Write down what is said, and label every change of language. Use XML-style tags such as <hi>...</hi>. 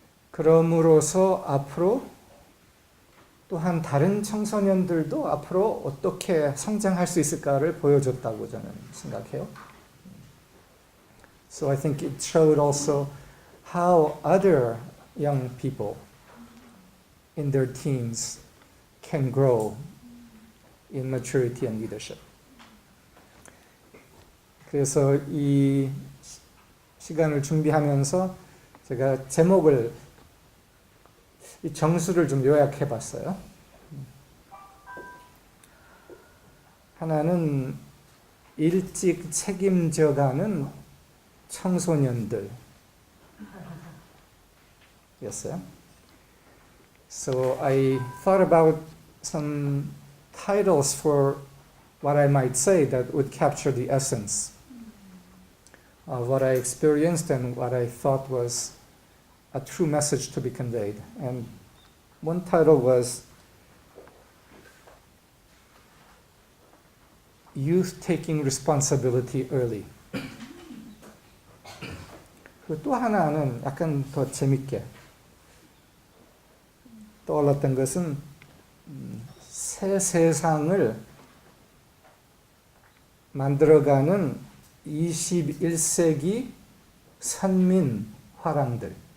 <ko>그럼으로써 앞으로 또한 다른 청소년들도 앞으로 어떻게 성장할 수 있을까를 보여줬다고 저는 생각해요.</ko> <en>So I think it showed also how other young people in their teens can grow in maturity and leadership.</en> <ko>그래서 이 시간을 준비하면서 제가 제목을, 이 정수를 좀 요약해 봤어요. 하나는 일찍 책임져가는 청소년들 였어요.</ko> <en>So I thought about some titles for what I might say that would capture the essence of what I experienced and what I thought was a true message to be conveyed. And one title was Youth Taking Responsibility Early.</en> <ko>또 하나는 약간 더 재밌게 떠올랐던 것은 새 세상을 만들어가는 21세기 선민 화랑들.</ko>